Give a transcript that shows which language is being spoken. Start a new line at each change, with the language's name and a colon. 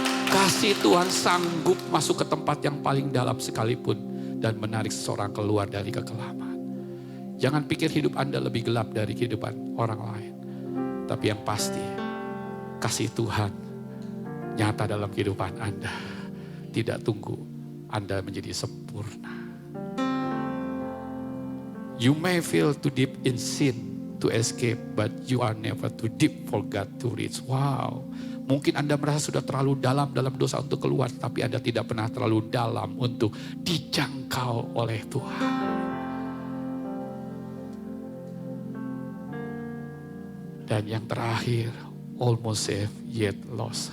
Indonesian: Kasih Tuhan sanggup masuk ke tempat yang paling dalam sekalipun dan menarik seseorang keluar dari kekelaman. Jangan pikir hidup Anda lebih gelap dari kehidupan orang lain. Tapi yang pasti, kasih Tuhan nyata dalam kehidupan Anda. Tidak tunggu Anda menjadi sempurna.
English: You may feel too deep in sin to escape, but you are never too deep for God to reach. Wow.
Indonesian: Mungkin Anda merasa sudah terlalu dalam dosa untuk keluar, tapi Anda tidak pernah terlalu dalam untuk dijangkau oleh Tuhan. Dan yang terakhir,
English: almost saved yet lost.